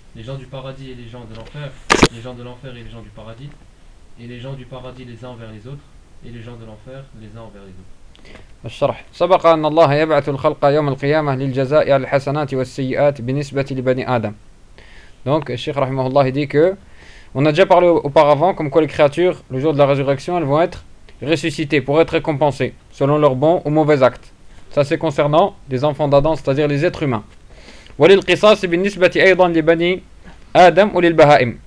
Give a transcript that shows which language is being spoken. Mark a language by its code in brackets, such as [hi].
[fr] Les gens du paradis et les gens de l'enfer, les gens de l'enfer et les gens du paradis, et les gens du paradis les uns envers les autres, et les gens de l'enfer les uns envers les autres. [ar] الشرح. سبق أن الله يبعث الخلق يوم القيامة للجزاء على الحسنات والسيئات بالنسبة لبني آدم. [fr] Donc, [ar] الشيخ رحمه الله [fr] dit que on a déjà parlé auparavant comme quoi les créatures, le jour de la résurrection, elles vont être ressuscitées pour être récompensées selon leurs bons ou mauvais actes. Ça, c'est concernant les enfants d'Adam, c'est-à-dire les êtres humains. [ar] Walil qisas binisbati aydan li bani Adam [fr] ou [ar] lil bahaim.